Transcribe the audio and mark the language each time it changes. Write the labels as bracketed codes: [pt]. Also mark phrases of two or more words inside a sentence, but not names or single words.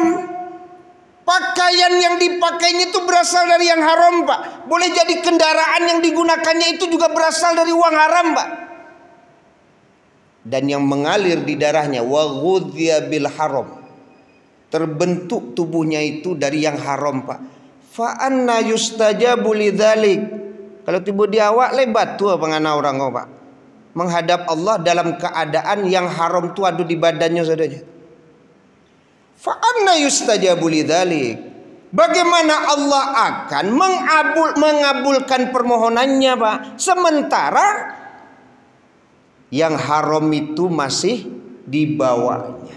[id] Pakaian yang dipakainya itu berasal dari yang haram Pak. Boleh jadi kendaraan yang digunakannya itu juga berasal dari uang haram Pak. Dan yang mengalir di darahnya [ar] وغذي بالحرام. [id] Terbentuk tubuhnya itu dari yang haram Pak. [ar] فأنى يستجاب لذلك. [min] Kalau tiba di awak lebat tu pengana orang kau Pak. [id] Menghadap Allah dalam keadaan yang haram tu ada di badannya saudara. [ar] فأنى يستجاب لذلك. [id] Bagaimana Allah akan mengabulkan permohonannya Pak, sementara yang haram itu masih dibawanya.